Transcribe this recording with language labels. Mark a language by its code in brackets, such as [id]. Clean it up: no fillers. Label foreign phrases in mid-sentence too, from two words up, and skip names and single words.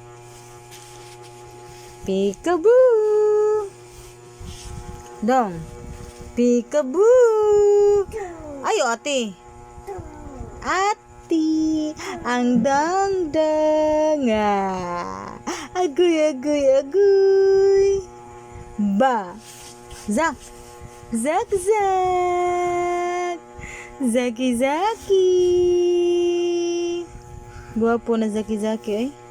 [en] Peekaboo. Dong. Peekaboo. Ayo ate. Ati. Ang dangdang. Agoy, agoy, agoy. Ba. Zak. Zak, zak. [ceb] Zaki, zaki. Guwapo na zaki, zaki eh.